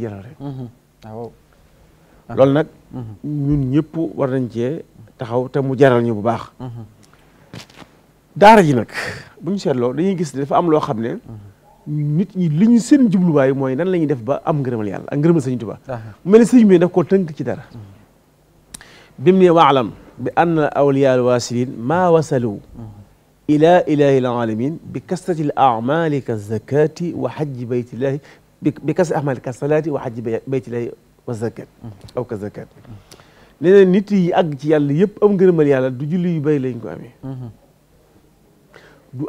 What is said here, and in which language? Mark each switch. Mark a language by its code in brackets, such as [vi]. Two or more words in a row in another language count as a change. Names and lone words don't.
[wo] jaral rek waaw loolu nag ñun ñëpp war nañ cee taxaw te mu jaral ñu bu baax daara ji nag bu ñu seetloo dañuy gis ne dafa am loo xam ne nit ñi li ñu seen jubluwaay mooy nan la ñuy def ba am ngërëmal yàlla ak ngërëmal sëñ Tuubaa mu mel ne sëñ bi daf koo tënk ci dara bi mu ne [ar] واعلم بأن أولياء الواصلين ما وصلوا إلى إله العالمين بكثرة الأعمال كالزكاة وحج بيت الله بكثرة أعمال كالصلاة وحج بيت الله والزكاة أو كالزكاة [wo] nee na nit yi àgg ci yàlla yëpp am ngërëmal yàlla du julli yu bay lañ ko amee du ay